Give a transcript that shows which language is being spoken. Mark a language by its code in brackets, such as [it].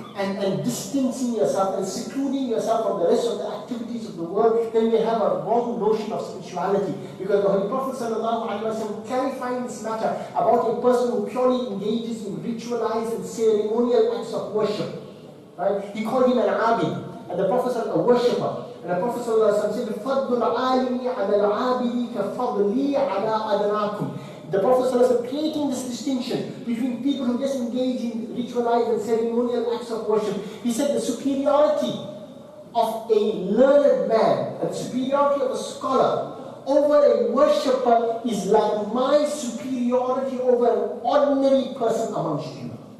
[en] and distancing yourself and secluding yourself from the rest of the activities of the world, then we have a wrong notion of spirituality. Because the Holy Prophet ﷺ, clarifying this matter about a person who purely engages in ritualized and ceremonial acts of worship, right, he called him an abid, and the Prophet said a worshipper. And the Prophet ﷺ said, [ar] فَضْلُ الْعَالِمِ عَلَى الْعَابِدِ كَفَضْلِي عَلَى أَدْنَاكُمْ. [en] The Prophet ﷺ creating this distinction between people who just engage in ritualized and ceremonial acts of worship. He said the superiority of a learned man and the superiority of a scholar over a worshipper is like my superiority over an ordinary person amongst you.